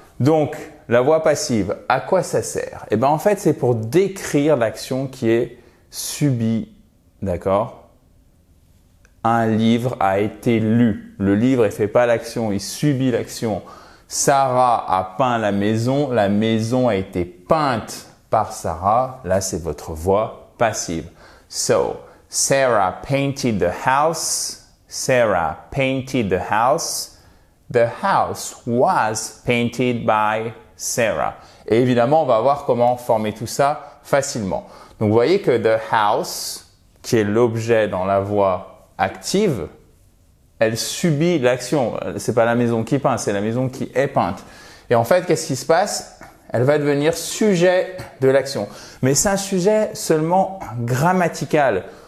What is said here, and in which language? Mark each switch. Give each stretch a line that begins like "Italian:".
French: Donc, la voix passive, à quoi ça sert? Eh bien, en fait, c'est pour décrire l'action qui est subie, d'accord? Un livre a été lu. Le livre, il fait pas l'action, il subit l'action. Sarah a peint la maison a été peinte par Sarah. Là, c'est votre voix passive.
English: So, Sarah painted the house. Sarah painted the house. The house was painted by Sarah.
French: Et évidemment, on va voir comment former tout ça facilement. Donc, vous voyez que the house, qui est l'objet dans la voix active, elle subit l'action. C'est pas la maison qui peint, c'est la maison qui est peinte. Et en fait, qu'est-ce qui se passe? Elle va devenir sujet de l'action. Mais c'est un sujet seulement grammatical.